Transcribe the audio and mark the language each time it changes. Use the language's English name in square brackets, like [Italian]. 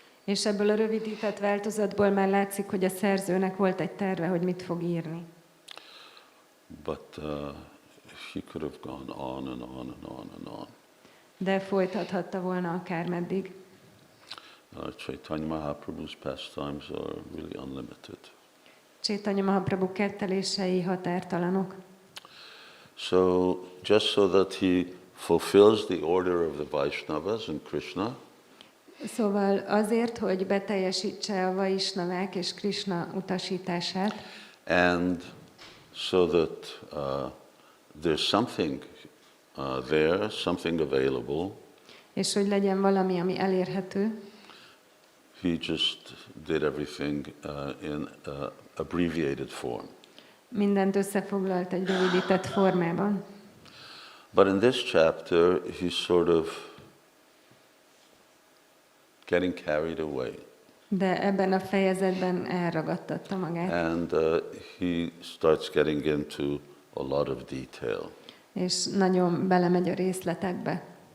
[Hungarian] És ebből a rövidített változatból már látszik, hogy a szerzőnek volt egy terve, hogy mit fog írni. [English] But he could have gone on and on and on and on. [Hungarian] De folytathatta volna akármeddig. [English] Chaitanya Mahaprabhu's pastimes are really unlimited. [Hungarian] Chaitanya Mahaprabhu kettelései határtalanok. [English] So just so that he fulfills the order of the Vaishnavas and Krishna, [Hungarian] Szóval azért, hogy beteljesítse a Vaisnavák és Krishna utasítását, [English] and so that there's something there, something available, [Hungarian] és hogy legyen valami, ami elérhető, [English] he just did everything in abbreviated form. [Hungarian] mindent összefoglalt egy rövidített formában. [English] But in this chapter, he's sort of getting carried away. [Hungarian] De ebben a fejezetben elragadtatta magát. [English] And he starts getting into a lot of detail. [Hungarian] És nagyon belemegy a részletekbe.